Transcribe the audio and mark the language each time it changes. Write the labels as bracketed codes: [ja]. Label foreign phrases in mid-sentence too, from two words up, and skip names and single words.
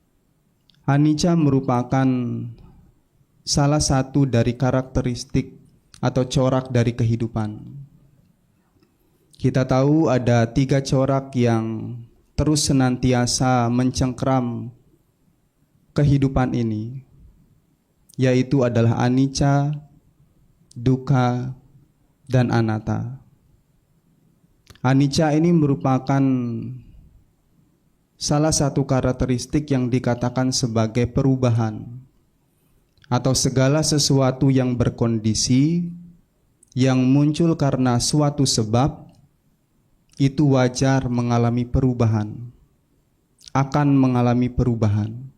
[id] Anicca merupakan salah satu dari karakteristik atau corak dari kehidupan. Kita tahu ada 3 corak yang terus senantiasa mencengkram kehidupan ini, yaitu adalah [pi] anicca, dukkha, [id] dan anatta. Anicca ini merupakan salah satu karakteristik yang dikatakan sebagai perubahan atau segala sesuatu yang berkondisi, yang muncul karena suatu sebab, itu wajar mengalami perubahan, akan mengalami perubahan.